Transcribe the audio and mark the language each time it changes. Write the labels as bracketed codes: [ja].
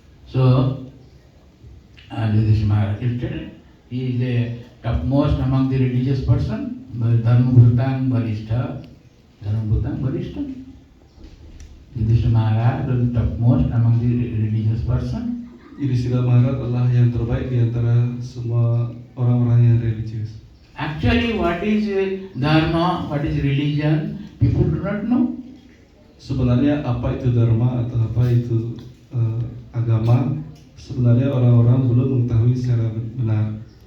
[en] So Yudhishthira Maharaj is telling, he is a topmost among the religious person. [sa] Dharmabhutang Varishta. Dharmabhutang Varishta. [en] Yudhishthira Maharaj was the topmost among the religious person. [id] Yudhishthira Maharaj adalah yang terbaik di antara semua orang-orang yang religius. [en] Actually, what is dharma, what is religion, people do not know. [id] Sebenarnya apa itu dharma atau apa itu agama, sebenarnya orang-orang belum mengetahui secara benar.